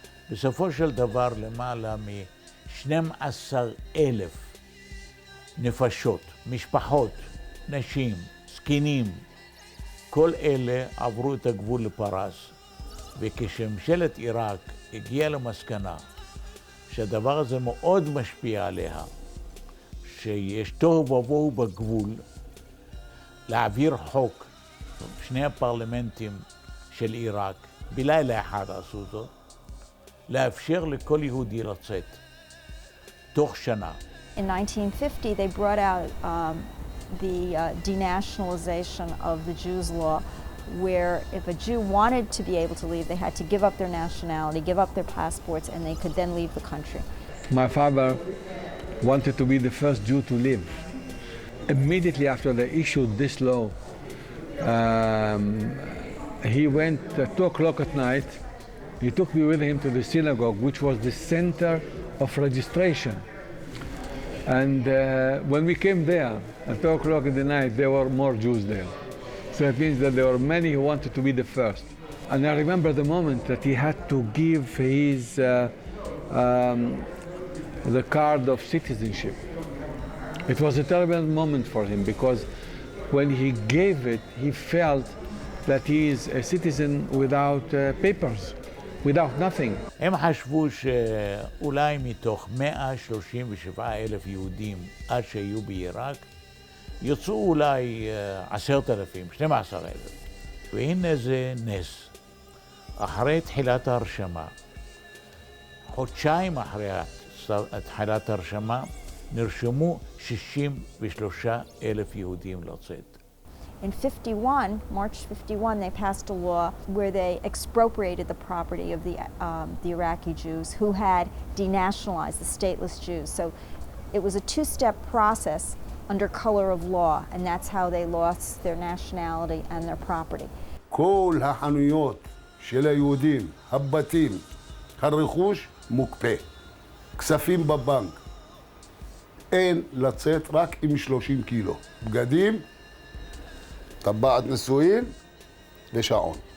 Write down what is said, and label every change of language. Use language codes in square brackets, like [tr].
[he] בסופו של דבר למעלה מ12,000 נפשות, משפחות, נשים, זקנים, כל אלה עברו את הגבול לפרס, וכשממשלת עיראק הגיעה למסקנה שהדבר הזה מאוד משפיע עליה, שיש תוהו ובוהו בגבול, להעביר חוק, שני הפרלמנטים של עיראק, בלילה אחד עשו זאת, לאפשר לכל יהודי לצאת, תוך שנה. [en] In 1950 they brought out the denationalization of the Jews law, where if a Jew wanted to be able to leave, they had to give up their nationality, give up their passports, and they could then leave the country. My father wanted to be the first Jew to leave. Immediately after they issued this law, he went at 2 o'clock at night. He took me with him to the synagogue, which was the center of registration. And when we came there, at 2 o'clock in the night, there were more Jews there. So it means that there were many who wanted to be the first. And I remember the moment that he had to give his the card of citizenship. It was a terrible moment for him because when he gave it, he felt that he is a citizen without papers, without nothing. [he] הם חשבו שאולי מתוך 137,000 יהודים עד שהיו בעיראק, יצאו אולי 10,000, 12,000. והנה זה נס. אחרי תחילת ההרשמה, חודשיים אחרי תחילת ההרשמה, נרשמו 63,000 יהודים לצאת. [en] In 51, March 51, they passed a law where they expropriated the property of the Iraqi Jews who had denationalized the stateless Jews. So it was a two-step process under color of law, and that's how they lost their nationality and their property. [he] כל החנויות של היהודים, הבתים, הרכוש מוקפא, כספים בבנק. אין לצאת רק עם 30 קילו. בגדים, טבעת נישואין ושעון.